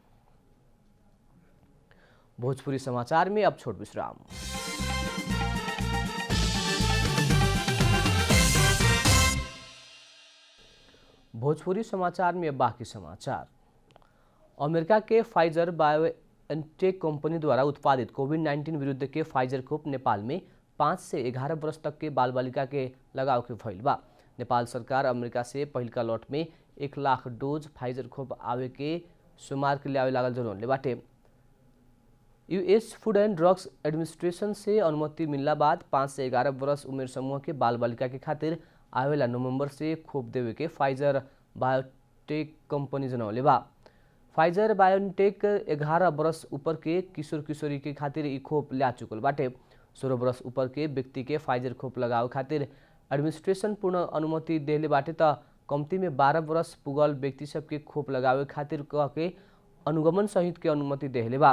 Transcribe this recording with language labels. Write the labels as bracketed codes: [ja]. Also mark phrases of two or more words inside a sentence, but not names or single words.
[bho] भोजपुरी समाचार में अब छोट विश्राम। भोजपुरी समाचार में बाकी समाचार। अमेरिका के फाइजर बायोएनटेक कंपनी द्वारा उत्पादित कोविड-19 विरुद्ध के फाइजर खोप नेपाल में 5 से 11 वर्ष तक के बाल बालिका के लगाव के भइल बा। नेपाल सरकार अमेरिका से पहिलका लॉट में 1 लाख डोज फाइजर खोप आवे के सोमवार के ल्यावे लागल जनौले बाटे। यूएस फूड एंड ड्रग्स एडमिनिस्ट्रेशन से अनुमति मिलला बाद 5 से 11 वर्ष उमेर समूह के बाल बालिका के खातिर आवेला नवंबर से खोप देवे के फाइजर बायोटेक कंपनी जनौले बा। फाइजर बायोटेक 11 वर्ष ऊपर के किशोर किशोरी के खातिर ई खोप ल्या चुकल बाटे। 16 वर्ष ऊपर के व्यक्ति के फाइजर खोप लगावे खातिर एडमिनिस्ट्रेशन पूर्ण अनुमति देले बाटे त कम्ती में 12 वर्ष पुगल व्यक्ति सबके खोप लगावे खातिर कह के अनुगमन सहित के अनुमति देले बा।